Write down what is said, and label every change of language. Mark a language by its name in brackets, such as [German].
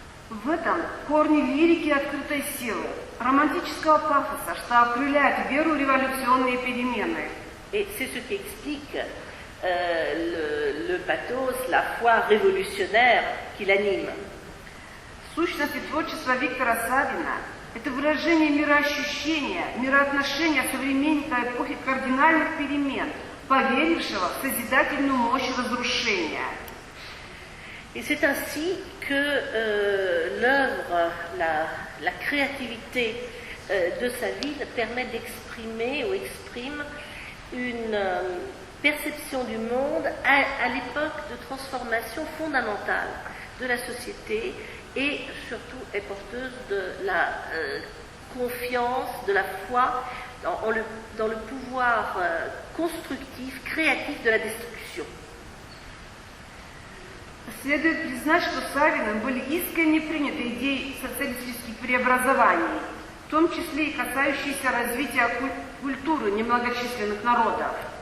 [Russian] В этом корни лирики открытой силы, романтического пафоса, что окрыляет веру в революционные перемены. [French] Et c'est ce qui explique le pathos, la foi révolutionnaire qui l'anime. [Russian] В сущности, творчество Виктора Савина – это выражение мироощущения, мироотношения современника эпохи кардинальных перемен, поверившего в созидательную мощь разрушения. [French] Et c'est ainsi que l'œuvre, la créativité de Savine permet d'exprimer ou exprime une perception du monde à l'époque de transformation fondamentale de la société et surtout est porteuse de la confiance, de la foi dans le pouvoir constructif, créatif de la destruction. [Russian] Следует признать, что Савиным были искренне приняты идеи социалистических преобразований, в том числе и касающиеся развития культуры немногочисленных народов.